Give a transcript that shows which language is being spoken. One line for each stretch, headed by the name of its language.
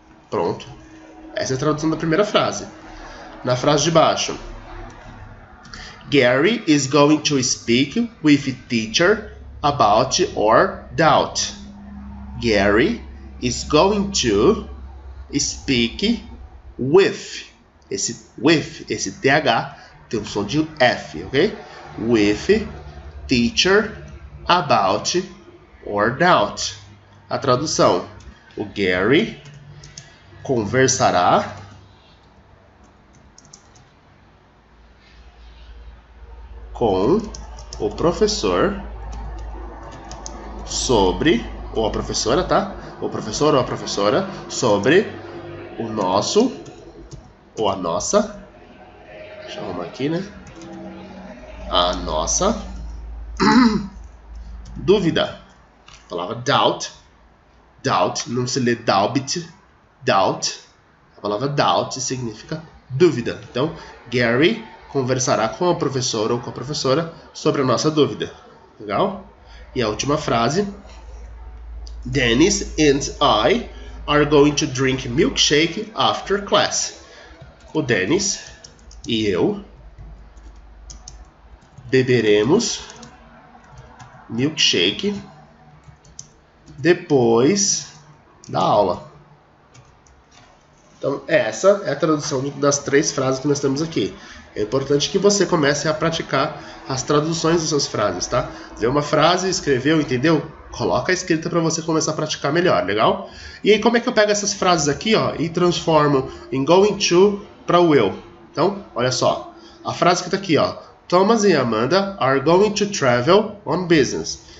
Portuguese: Pronto. Essa é a tradução da primeira frase. Na frase de baixo,
English: Gary is going to speak with teacher about your doubt. Gary is going to speak with.
Portuguese: Esse TH tem um som de F, ok?
English: With teacher about or doubt.
Portuguese: A tradução: o Gary conversará com o professor sobre, ou a professora, tá? O professor ou a professora sobre o nosso ou a nossa, deixa eu arrumar aqui, né? A nossa dúvida. A palavra doubt, não se lê doubt. A palavra doubt significa dúvida. Então, Gary conversará com o professor ou com a professora sobre a nossa dúvida. Legal? E a última frase,
English: Dennis and I are going to drink milkshake after class.
Portuguese: O Dennis e eu beberemos milkshake depois da aula. Então, essa é a tradução das 3 frases que nós temos aqui. É importante que você comece a praticar as traduções das suas frases, tá? Vê uma frase, escreveu, entendeu? Coloca a escrita para você começar a praticar melhor, legal? E aí, como é que eu pego essas frases aqui, ó, e transformo em going to para will? Então, olha só. A frase que tá aqui, ó.
English: Thomas e Amanda are going to travel on business.